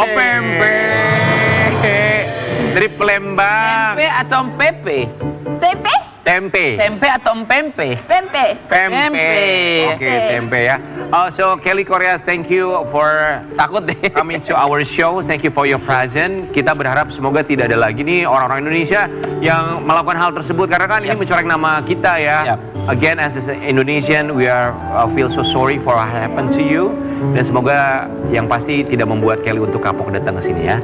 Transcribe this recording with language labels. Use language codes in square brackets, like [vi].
[id] Oh pempek. Dari Palembang. Tempe atau pepe? Tempe? Tempe. Tempe atau pempe? Tempe. Pempe. Oke, Oke. tempe ya. [en] So Kelly Korea, thank you for [id] Takut deh. [en] coming to our show. Thank you for your present. [id] Kita berharap semoga tidak ada lagi nih orang-orang Indonesia yang melakukan hal tersebut karena kan ini mencoreng nama kita ya. Yap. [en] Again, as an Indonesian, we are feel so sorry for what happened to you. [id] Dan semoga yang pasti tidak membuat Kelly untuk kapok datang ke sini ya.